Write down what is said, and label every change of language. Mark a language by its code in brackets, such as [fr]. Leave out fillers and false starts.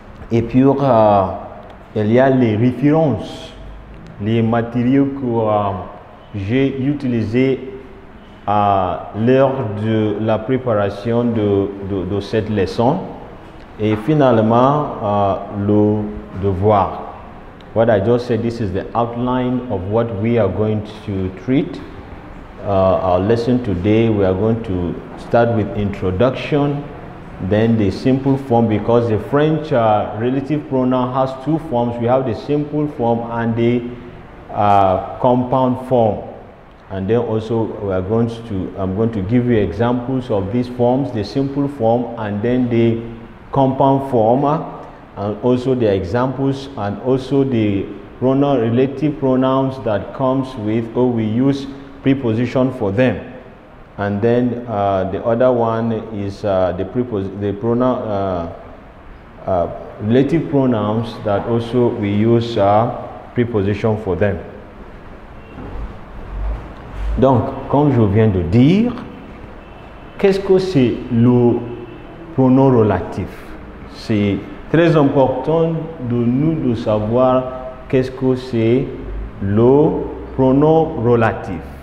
[fr] Et puis, il y a les références, les matériaux que j'ai utilisés lors de la préparation de cette leçon. Et finalement, le devoir. [en] What I just said, this is the outline of what we are going to treat. Our lesson today, we are going to start with introduction, then the simple form, because the French relative pronoun has two forms. We have the simple form and the compound form. And then also I'm going to give you examples of these forms, the simple form and then the compound form, and also the examples and also the relative pronouns that comes with, or we use preposition for them. And then the other one is the pronoun relative pronouns that also we use preposition for them. [fr] Donc, comme je viens de dire, qu'est-ce que c'est le pronom relatif? C'est très important de nous de savoir qu'est-ce que c'est le pronom relatif.